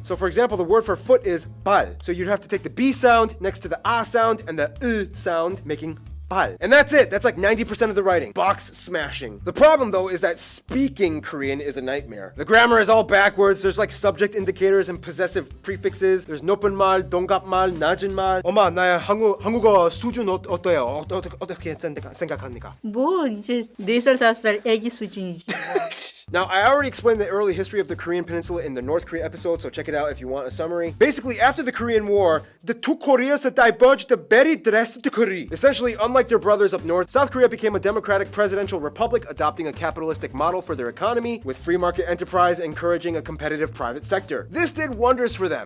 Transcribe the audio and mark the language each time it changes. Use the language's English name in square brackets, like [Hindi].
[English] So for example, the word for foot is bal. So you'd have to take the B sound next to the a sound and the sound, making [Korean] 발. [English] And that's it. That's like 90% of the writing. Box smashing. The problem though is that speaking Korean is a nightmare. The grammar is all backwards. There's like subject indicators and possessive prefixes. There's [Korean] 높은 말, 동갑말, 낮은 말. 엄마, 나의 한국어 수준 어때요? 어떻게 생각합니까? 뭐 이제 4살 5살 애기 수준이지. [English] Now, I already explained the early history of the Korean Peninsula in the North Korea episode, so check it out if you want a summary. Basically, after the Korean War, the two Koreas diverged very drastically. Essentially, unlike their brothers up north, South Korea became a democratic presidential republic, adopting a capitalistic model for their economy, with free market enterprise encouraging a competitive private sector. This did wonders for them.